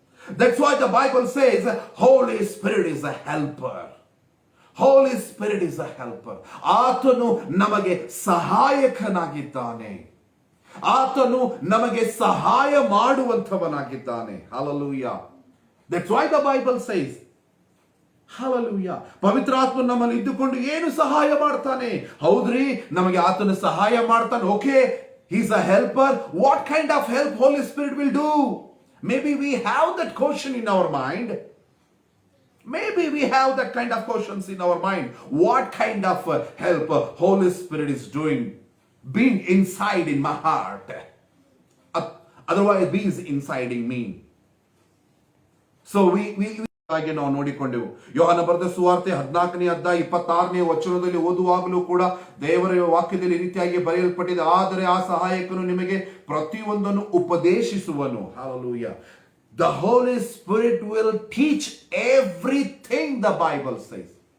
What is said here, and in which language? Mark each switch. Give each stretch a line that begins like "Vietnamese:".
English: That's why the Bible says Holy Spirit is a helper. Holy Spirit is a helper.
Kannada: ಆತನು ನಮಗೆ ಸಹಾಯಕನಾಗಿದ್ದಾನೆ. ಆತನು ನಮಗೆ ಸಹಾಯ ಮಾಡುವಂತವನಾಗಿದ್ದಾನೆ. Hallelujah.
English: That's why the Bible says. Hallelujah.
Kannada: ಪವಿತ್ರಾತ್ಮ ನಮ್ಮಲ್ಲಿ ಇದ್ದುಕೊಂಡು ಏನು ಸಹಾಯ ಮಾಡ್ತಾನೆ? ಹೌದ್ರಿ, ನಮಗೆ ಆತನು ಸಹಾಯ ಮಾಡ್ತಾನೆ.
English: Okay, he's a helper. What kind of help Holy Spirit will do? Maybe we have that question in our mind. Maybe we have that kind of questions in our mind. What kind of help Holy Spirit is doing, being inside in my heart, otherwise being inside in me. So we
Kannada: ಹಾಗೆ ನಾವು ನೋಡಿಕೊಂಡೆವು. ಯೋಹಾನ ಬರೆದ ಸುವಾರ್ತೆ 14ನೇ ಅಧ್ಯಾಯ 26ನೇ ವಚನದಲ್ಲಿ ಓದುವಾಗಲೂ ಕೂಡ ದೇವರ ವಾಕ್ಯದಲ್ಲಿ ಈ ರೀತಿಯಾಗಿ ಬರೆಯಲ್ಪಟ್ಟಿದೆ, ಆದರೆ ಆ ಸಹಾಯಕನು ನಿಮಗೆ ಪ್ರತಿಯೊಂದನ್ನು ಉಪದೇಶಿಸುವನು.
English: Hallelujah. The Holy Spirit will teach everything, the Bible says.